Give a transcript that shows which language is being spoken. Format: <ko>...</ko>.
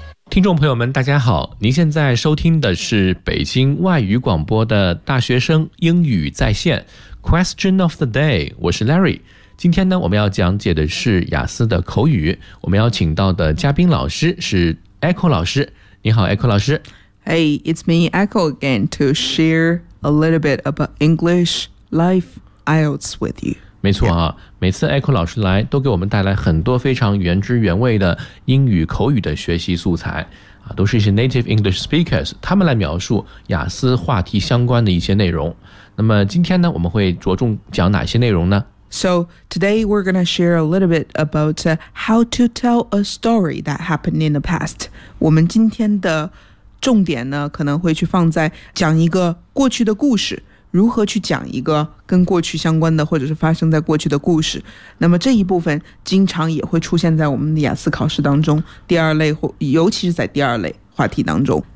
<zh>听众朋友们大家好，您现在收听的是北京外语广播的大学生英语在线</zh> <en>Question of the day，</en> <zh>我是 Larry。今天呢，我们要讲解的是雅思的口语，我们要请到的嘉宾老师是 Echo 老师。你好 Echo 老师。</zh> <en>Hey， it's me Echo again to share a little bit about English life IELTS with you。</en> <zh>没错啊，每次 Echo 老师来都给我们带来很多非常原汁原味的英语口语的学习素材啊，都是一些</zh> <en>native English speakers，</en> <zh>他们来描述雅思话题相关的一些内容。那么今天呢，我们会着重讲哪些内容呢？</zh> <en>So today we're going to share a little bit about how to tell a story that happened in the past。</en> <zh>我们今天的重点呢，可能会去放在讲一个过去的故事，如何去讲一个跟过去相关的或者是发生在过去的故事。那么这一部分经常也会出现在我们的雅思考试当中，第二类，或尤其是在第二类话题当中。</zh>